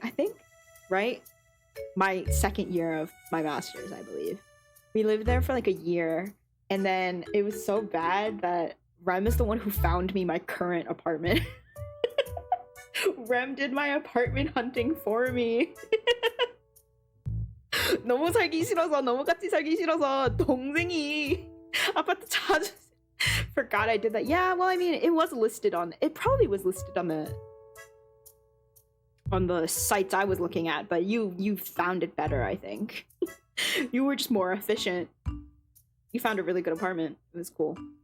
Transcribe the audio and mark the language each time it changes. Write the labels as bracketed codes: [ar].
[en] I think, right? My second year of my master's, I believe. We lived there for like a year, and then it was so bad that Rem is the one who found me my current apartment. Rem did my apartment hunting for me. [ko] 너무 살기 싫어서, 너무 같이 살기 싫어서 동생이 아파트 찾아. [en] Forgot I did that. Yeah, well, I mean, it probably was listed on the sites I was looking at, but you found it better, I think. You were just more efficient. You found a really good apartment. It was cool.